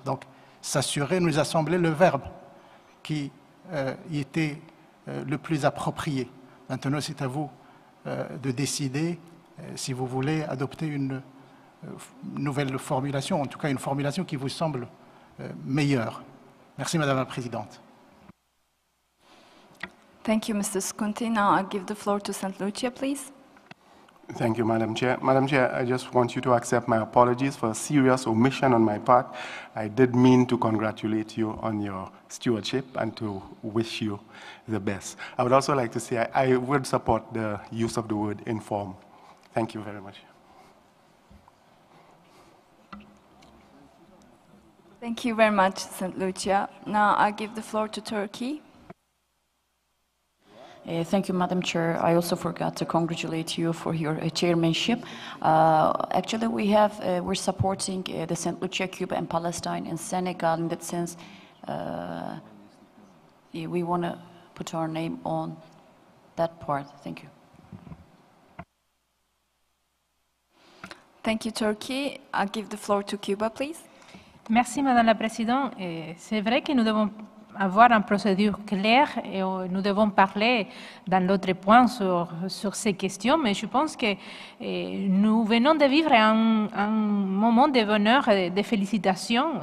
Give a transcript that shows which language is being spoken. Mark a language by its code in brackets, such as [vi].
[fr] Donc, s'assurer nous a semblé le verbe qui y était le plus approprié. Maintenant, c'est à vous de décider si vous voulez adopter une nouvelle formulation, en tout cas une formulation qui vous semble meilleure. Merci, Madame la Présidente. [en] Thank you, Mr. Kunti. Now I'll give the floor to St. Lucia, please. Thank you, Madam Chair. Madam Chair, I just want you to accept my apologies for a serious omission on my part. I did mean to congratulate you on your stewardship and to wish you the best. I would also like to say I would support the use of the word inform. Thank you very much. Thank you very much, St. Lucia. Now I give the floor to Turkey. Thank you, Madam Chair. I also forgot to congratulate you for your chairmanship. Actually, we're supporting the St. Lucia, Cuba, and Palestine and Senegal. In that sense, we want to put our name on that part. Thank you. Thank you, Turkey. I'll give the floor to Cuba, please. [fr] Merci, Madame la Présidente. C'est vrai que nous devons avoir une procédure claire et nous devons parler dans l'autre point sur ces questions, mais je pense que nous venons de vivre un moment de bonheur et de félicitations.